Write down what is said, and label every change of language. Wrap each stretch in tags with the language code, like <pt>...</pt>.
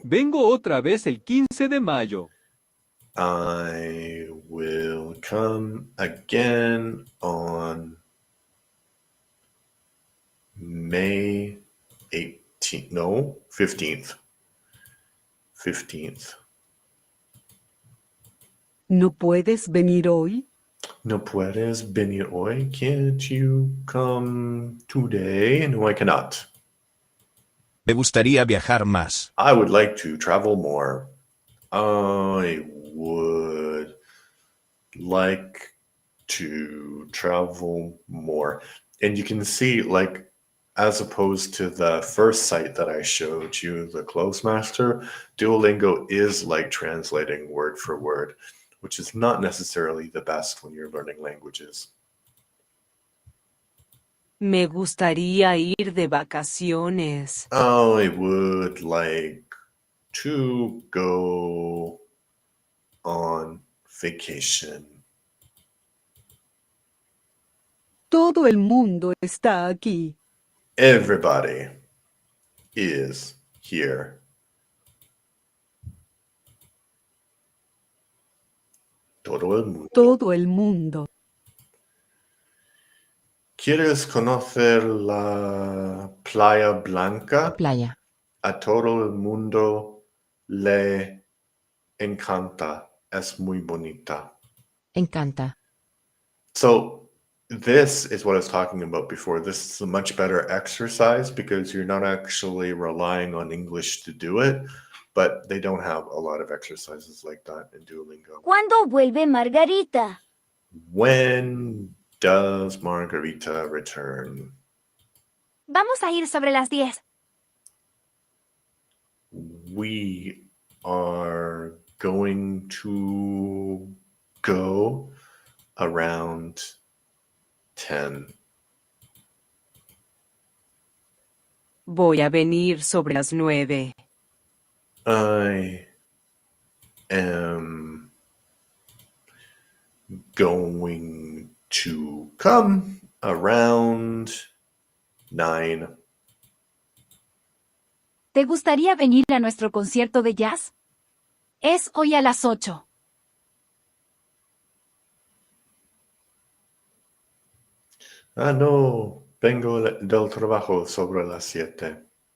<es>Vengo otra vez el 15 de mayo.</es> <en>I will come again on May 18th. No, 15th. 15th.</en> <es>¿No puedes venir hoy? No puedes venir hoy.</es> <en>Can't you come today? No, I cannot.</en> <es>Me gustaría viajar más.</es> <en>I would like to travel more. I would like to travel more. And you can see, like, as opposed to the first site that I showed you, the Clothes Master, Duolingo is like translating word for word, which is not necessarily the best when you're learning languages.</en> <es>Me gustaría ir de vacaciones.</es> <en>I would like to go on vacation.</en> <es>Todo el mundo está aquí.</es> <en>Everybody is here.</en> <es>Todo el mundo. Todo el mundo. ¿Quieres conocer la Playa Blanca? Playa. A todo el mundo le encanta. Es muy bonita. Encanta.</es> <en>So this is what I was talking about before. This is a much better exercise because you're not actually relying on English to do it, but they don't have a lot of exercises like that in Duolingo.</en> <es>¿Cuándo vuelve Margarita?</es> <en>When does Margarita return?</en> <es>Vamos a ir sobre las 10.</es> <en>We are going to go around 10.</en> <es>Voy a venir sobre las 9.</es> <en>I am going to come around 9.</en> <es>¿Te gustaría venir a nuestro concierto de jazz? Es hoy a las 8. Ah, no, vengo del trabajo sobre las 7.</es>